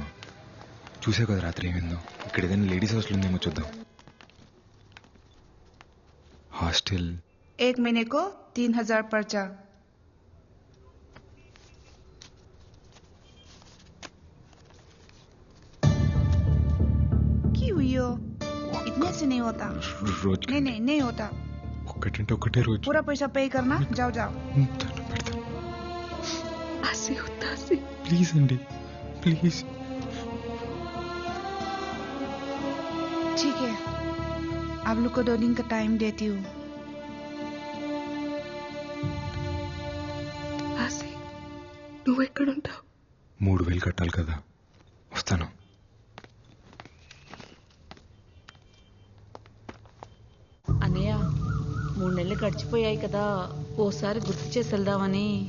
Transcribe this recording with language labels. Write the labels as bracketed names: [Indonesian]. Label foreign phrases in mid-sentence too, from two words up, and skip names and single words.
[Telugu] చూసే కదా రాత్రి ఏమైందో. ఇక్కడ ఏదైనా లేడీస్ హాస్టల్ ఉందేమో చూద్దాం. హాస్టల్ [Hindi] 1 महीने को 3000 पर्चा। क्यों हुई हो? इतने से नहीं होता। [Telugu] రోజు [Hindi] नहीं नहीं नहीं होता। [Telugu] ఒక్కటంటే ఒకటే రోజు. [Hindi] पूरा पैसा पे करना। जाओ जाओ। [Telugu] ఆసి వద్దా ఆసి? ప్లీజ్ అండి, ప్లీజ్. [Hindi] ठीक है, आप लोग को 2 दिन का टाइम देती हूँ। [Telugu] ఆసి, నువ్వు ఎక్కడుంటావు? 3000 కట్టాలి కదా, వస్తాను. అన్నయ్య, 3 నెలలు గడిచిపోయాయి కదా, ఓసారి గుర్తు చేసి వెళ్దామని.